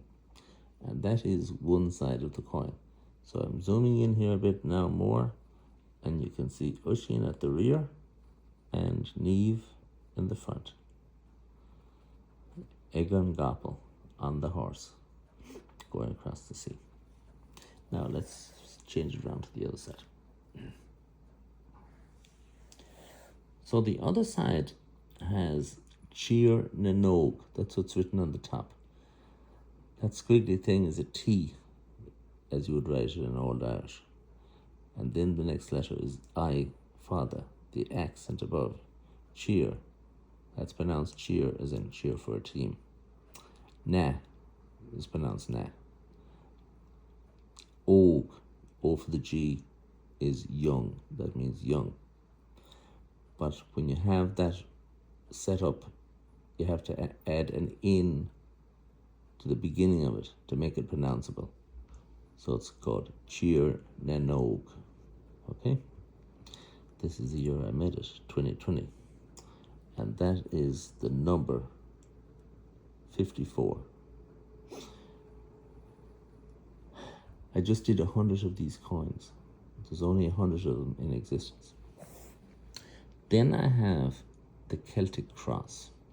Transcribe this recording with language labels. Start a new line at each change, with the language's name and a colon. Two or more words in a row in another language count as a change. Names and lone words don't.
English: And that is one side of the coin. So I'm zooming in here a bit now more, and you can see Oisín at the rear and Niamh in the front. Egan Gapel on the horse going across the sea. Now let's change it around to the other side. So the other side has Tír na nóg. That's what's written on the top. That squiggly thing is a T, as you would write it in Old Irish. And then the next letter is I, father, the accent above. Cheer. That's pronounced cheer, as in cheer for a team. Na is pronounced na. Og, O for the G, is young. That means young. But when you have that set up, you have to add an in to the beginning of it to make it pronounceable. So it's called Tír na nóg. Okay? This is the year I made it, 2020. And that is the number 54. I just did 100 of these coins. There's only 100 of them in existence. Then I have the Celtic cross.